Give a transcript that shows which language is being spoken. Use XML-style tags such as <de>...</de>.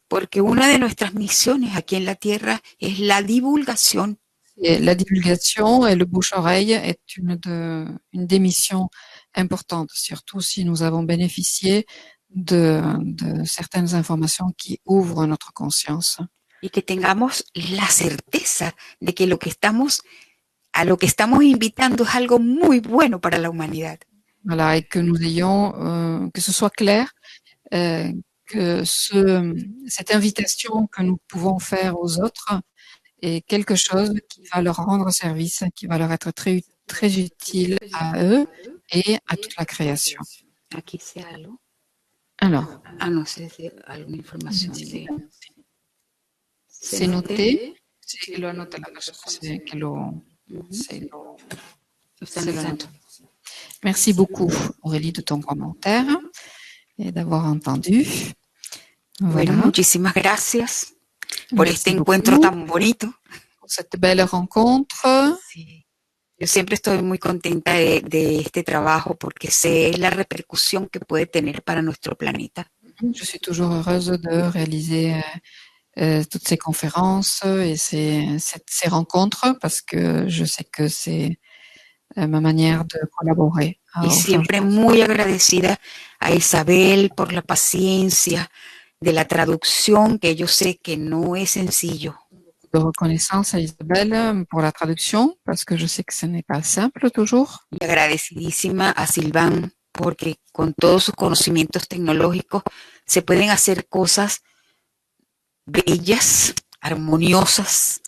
<es>Porque una de nuestras misiones aquí en la Tierra es la divulgación.</es> <fr>Et la divulgation et le bouche-oreille est une des missions importantes, surtout si nous avons bénéficié de certaines informations qui ouvrent notre conscience.</fr> <es>Y que tengamos la certeza de que a lo que estamos invitando es algo muy bueno para la humanidad.</es> <fr>Voilà, et que nous ayons, que ce soit clair, que cette invitation que nous pouvons faire aux autres est quelque chose qui va leur rendre service, qui va leur être très, très utile à eux et à toute la création.</fr> <es>Aquí</es> <fr>c'est</fr> <es>algo.</es> <fr>Alors,</fr> <es>no sé si alguna información de...</es> <fr>c'est noté.</fr> <es>Sí, lo anota la persona que lo note.</es> <fr>Merci beaucoup, Aurélie, de ton commentaire et d'avoir entendu.</fr> <es>Bueno,</es> <fr>Voilà.</fr> <es>muchísimas gracias por</es> <fr>Merci</fr> <es>este</es> <fr>beaucoup</fr> <es>encuentro tan bonito.</es> <fr>pour cette belle rencontre.</fr> <es>Sí. Yo siempre estoy muy contenta de este trabajo porque sé la repercusión que puede tener para nuestro planeta.</es> <fr>Je suis toujours heureuse de réaliser toutes ces conférences et ces rencontres parce que je sais que c'est ma manière de collaborer.</fr> <es>Y siempre muy agradecida a Isabel por la paciencia de la traducción, que yo sé que no es sencillo.</es> <fr>De reconnaissance à Isabelle pour la traduction parce que je sais que ce n'est pas simple toujours.</fr> <es>Y agradecidísima a Silván porque con todos sus conocimientos tecnológicos se pueden hacer cosas bellas, armoniosas.</es>